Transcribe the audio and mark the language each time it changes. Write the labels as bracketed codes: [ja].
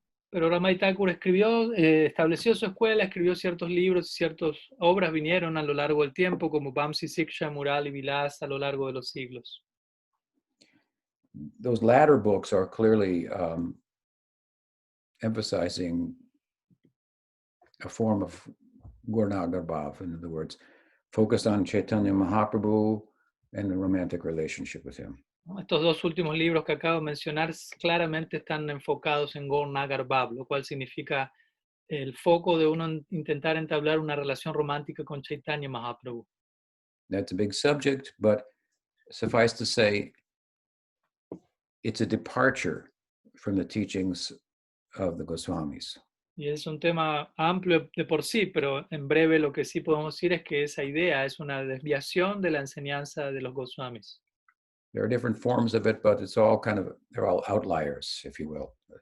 [es] Pero Ramai Thakur estableció su escuela, escribió ciertos libros, ciertas obras vinieron a lo largo del tiempo, como Vamsi Siksha, Murali Vilas, a lo largo de los siglos. [en] Those latter books are clearly emphasizing a form of Gurnagarbhav, in other words, focused on Chaitanya Mahaprabhu and the romantic relationship with him. [es] Estos dos últimos libros que acabo de mencionar claramente están enfocados en Gaur Nagar Bhav, lo cual significa el foco de uno intentar entablar una relación romántica con Chaitanya Mahaprabhu. [en] That's a big subject, but suffice to say, it's a departure from the teachings of the Goswamis. [es] Y es un tema amplio de por sí, pero en breve lo que sí podemos decir es que esa idea es una desviación de la enseñanza de los Goswamis. [en] There are different forms of it, but it's all they're all outliers, if you will.